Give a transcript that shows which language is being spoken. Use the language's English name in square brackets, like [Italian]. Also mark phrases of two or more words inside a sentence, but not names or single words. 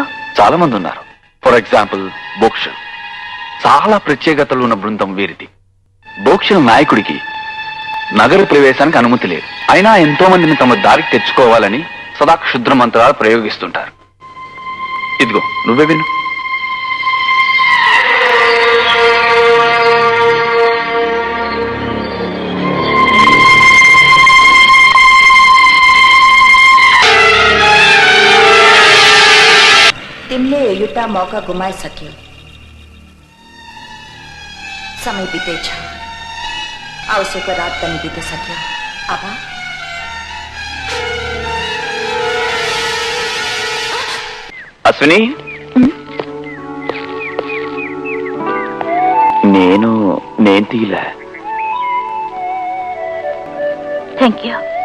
[Telugu] చాలా మంది ఉన్నారు. [English] for example [Telugu] బోక్షల్. చాలా ప్రత్యేకతలు ఉన్న బృందం వీరిది. బోక్షల్ నాయకుడికి నగర ప్రవేశానికి అనుమతి లేదు. అయినా ఎంతో మందిని తమ దారికి తెచ్చుకోవాలని సదా క్షుద్ర మంత్రాలు ప్రయోగిస్తుంటారు. ఇదిగో, నువ్వే విను. [Nepali] तिमले युता मौका गुमाई सक्यो. समय बीते छ, आवश्यक रात पनि बीती सक्यो. आबा [Telugu] అశ్విని, నేను తీలా. [English] thank you.